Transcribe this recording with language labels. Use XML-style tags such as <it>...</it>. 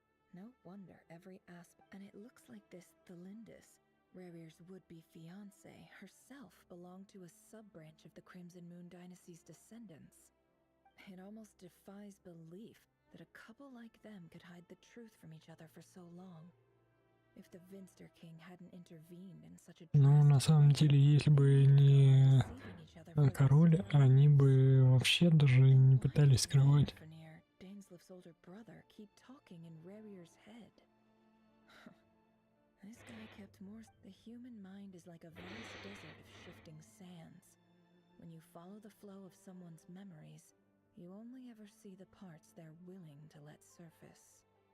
<en>No wonder every aspect. And it looks like this Thelindis, Rerir's would-be fiancée, herself belonged to a sub-branch of the Crimson Moon Dynasty's descendants. It almost defies belief that a couple like them could hide the truth from each other for so long. If the Vinster King hadn't intervened in such a</en> <ru>Но на самом деле, если бы не король, они бы вообще даже не пытались скрывать.</ru> <en>Daneslif's older brother keep talking in Rerir's head. This guy kept more. The human mind is like a vast desert of shifting sands. When you follow the flow of someone's memories, you only ever see the parts they're willing to let surface.</en>